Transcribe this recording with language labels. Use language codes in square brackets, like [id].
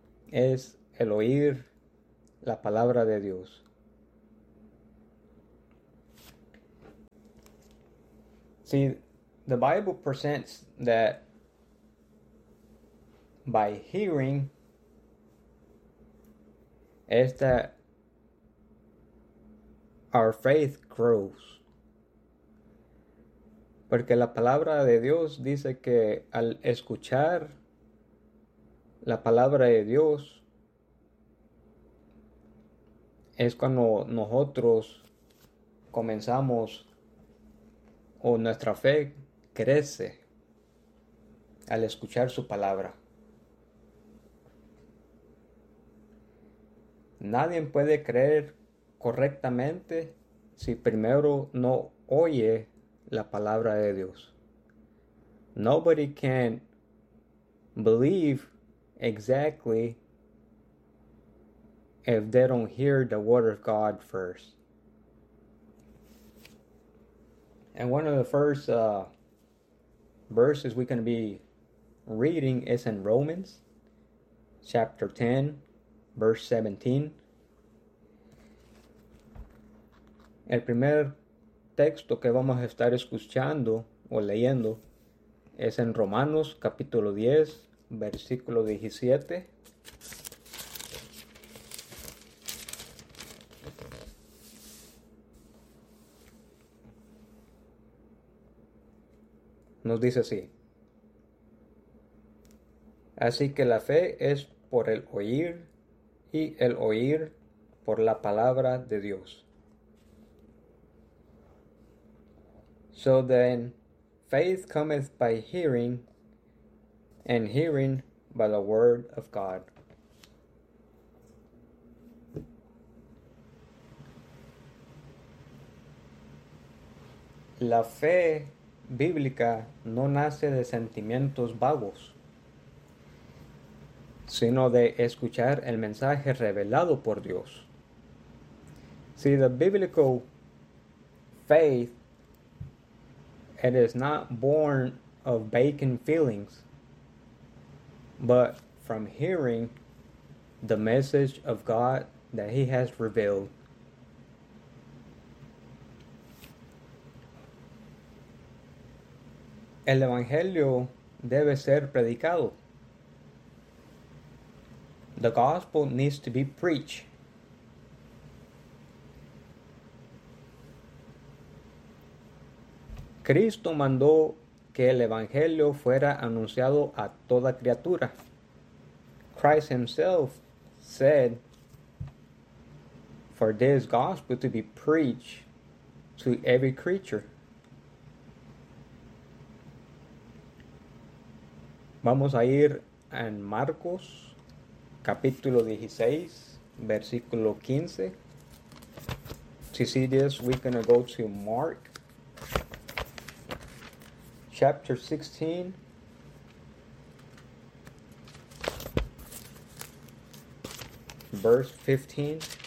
[es] Es el oír la palabra de Dios. [en] See, the Bible presents that by hearing es that Our faith grows. [es] Porque la palabra de Dios dice que al escuchar la palabra de Dios es cuando nosotros comenzamos o nuestra fe crece al escuchar su palabra. Nadie puede creer correctamente si primero no oye la palabra de Dios. [en] Nobody can believe exactly if they don't hear the word of God first. And one of the first verses we're going to be reading is in Romans chapter 10, verse 17. [es] El primer texto que vamos a estar escuchando o leyendo es en Romanos capítulo 10, versículo 17. Nos dice así: así que la fe es por el oír y el oír por la palabra de Dios. [en] So then, faith cometh by hearing, and hearing by the word of God. [es] La fe bíblica no nace de sentimientos vagos, sino de escuchar el mensaje revelado por Dios. [en] See, the biblical faith, it is not born of vacant feelings, but from hearing the message of God that He has revealed. [es] El evangelio debe ser predicado. [en] The gospel needs to be preached. [es] Cristo mandó que el evangelio fuera anunciado a toda criatura. [en] Christ himself said for this gospel to be preached to every creature. [es] Vamos a ir en Marcos capítulo 16, versículo 15. [en] To see this, we're going to go to Mark chapter 16, verse 15.